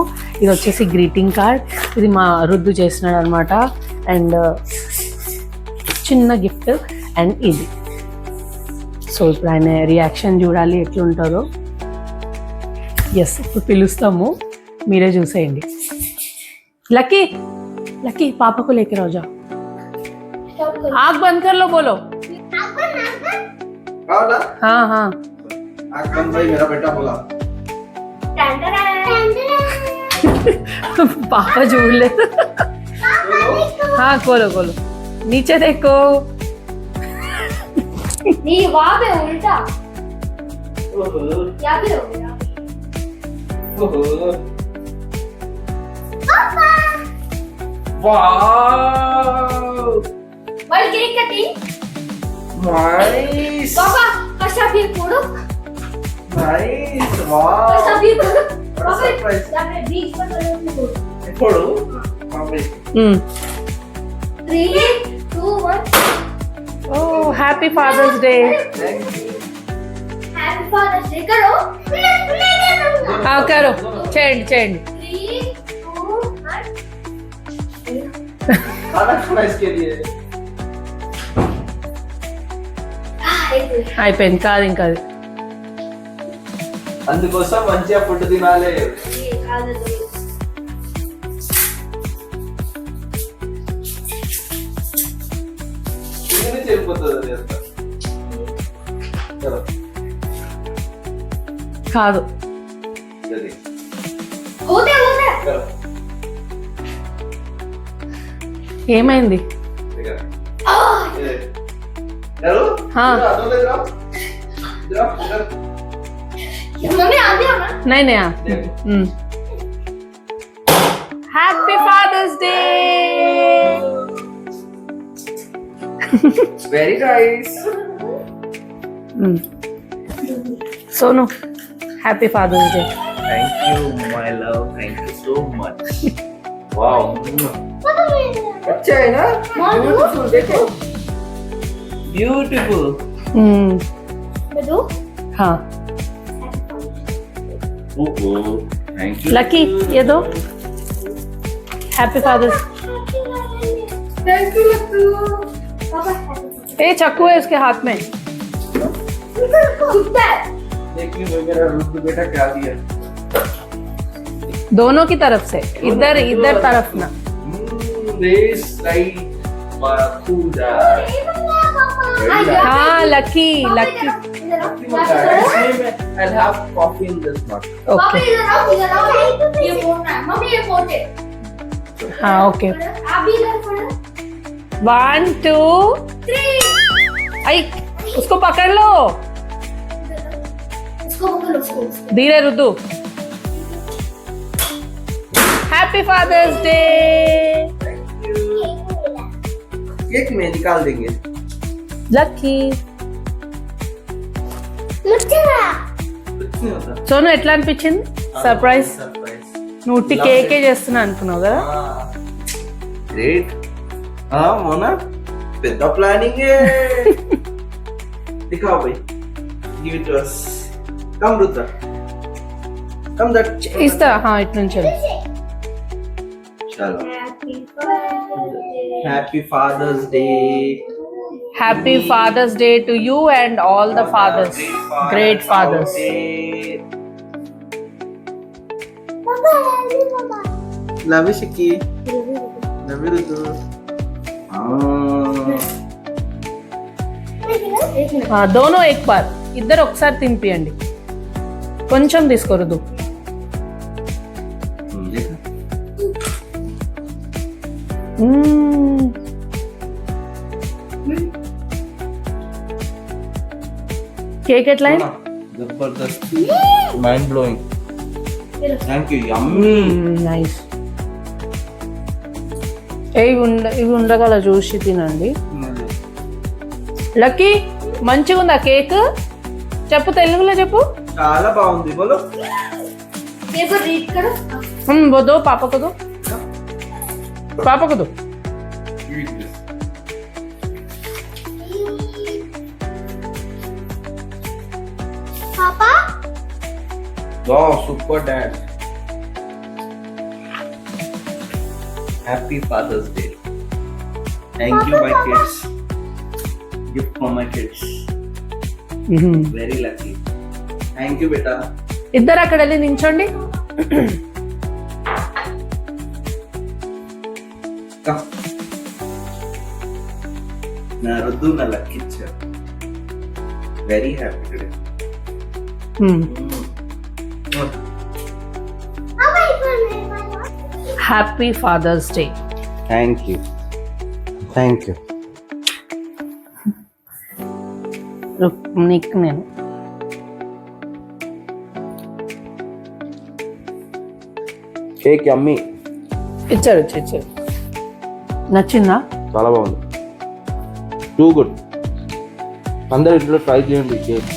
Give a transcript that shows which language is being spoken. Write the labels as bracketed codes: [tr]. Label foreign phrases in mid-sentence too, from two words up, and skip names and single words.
[te] ఇది వచ్చేసి గ్రీటింగ్ కార్డ్, ఇది మా రుద్దు చేసినాడు అనమాట. అండ్ చిన్న గిఫ్ట్ అండ్ ఇది. సో ఇప్పుడు ఆయన రియాక్షన్ చూడాలి ఎట్లుంటుందో. ఎస్, ఇప్పుడు పిలుస్తాము, మీరే చూసేయండి. [hi] లక్కీ लकी पापा को लेकर आ जाओ। आँख बंद कर लो, बोलो। हाँ हाँ आँख बंद भाई, मेरा बेटा बोला। पापा जोड़ ले। हाँ खोलो खोलो, नीचे देखो। नहीं वहाँ पे उल्टा, यहाँ पे हो गया। वाव, [en] While cake cutting, नाइस [hi] पापा कशाबी कोडो, [en] नाइस, वाव, [hi] कशाबी कोडो, [en] What a surprise. [hi] यहाँ पे बीच पर कोडो। फोड़ो, 3, 2, 1. [en] O Happy Father's Day. Happy Father's Day करो. [te] కరో చేయండి చేయండి. 3, 2, 1. [hi] खाना खाना इसके लिए [te] అయిపోయింది. కాదు ఇంకా అది. అందుకోసం మంచిగా ఫుడ్ తినాలి. తిని చెడిపోతుంది అది అంతా. చలో కాదు జల్దీ [hi] होते होते. [te] చలో ఏమైంది? [hi] ठीक है ये चलो हाँ। इधर ले जाओ इधर इधर मम्मी आ गया ना. नहीं नहीं [en] Happy Father's Day. Very nice. Sonu Happy Father's Day. Thank you my love. Thank you so much. Wow [hi] अच्छा है ना. ब्यूटीफुल देखो ब्यूटीफुल. बेटू हाँ [en] Oho thank you. [hi] लकी ये दो [en] Happy Fathers. Thank you Lattu. Papa [hi] ए चाकू है उसके हाथ में. कुत्ता है. देखिए मेरा रुद्र बेटा क्या दिया. दोनों की तरफ से. इधर इधर तरफ ना. [en] this right Barracuda. [hi] हाँ लकी लकी. [en] I'll have coffee in this mug. ओके [hi] इधर आओ ये फोन है मम्मी ये फोन है. हाँ ओके. आप भी इधर पढ़ो. 1 2 3. आई उसको पकड़ लो. इसको पकड़ो उसको. धीरे रुद्दू. [en] Happy Father's Day. [hi] केक में निकाल देंगे. लकी. लुच्चा. कुछ नहीं होता. [te] సోను ఎట్లా అనిపించింది సర్ప్రైజ్? [en] सरप्राइज. [te] నువ్వు ఉట్టి కేకే చేస్తున్నా అనుకున్నావు కదా. గ్రేట్. మోనా పెద్ద ప్లానింగ్. [hi] दिखाओ भाई. [en] Give it to us. Come Rudra. Come that. [te] ఇస్తా ఇటు నుంచి [hi] चलो. [en] हैप्पी हैप्पी Fathers Father's Day. Happy Father's Day to you and all the fathers, great fathers. Love you Shiki. Love you Rudra. [hi] दोनों एक बार. [te] ఇద్దరు ఒకసారి తినిపియండి. కొంచెం తీసుకోరుదు. కేక్ ఎట్లా అయింది? [hi] जबरदस्त. [en] Mind blowing. Thank you. Yummy. [te] నైస్. ఇవి ఉండగల చూసి తినండి. లక్కీ మంచిగా ఉందా కేక్? చెప్పు తెలుగులో చెప్పు. చాలా బాగుంది. బోలో. [en] paper read [hi] करो. वो दो पापा को दो. पापा को दो. पापा [en] Wow super dad. Happy Father's Day. Thank you my kids. Gift for my kids. Very lucky. Thank you बेटा. [te] ఇద్దరు అక్కడ వెళ్ళి నించోండి. నా రుద్దు నా లక్కిచ్చా. [en] Very happy today. Happy Father's Day. Thank you. Thank you. [te] నీకు నేను [en] Cake yummy. [te] ఇచ్చారు ఇచ్చారు. నచ్చిందా? చాలా బాగుంది. [en] too good. [te] అందరు ఇంట్లో ట్రై చేయండి కేక్.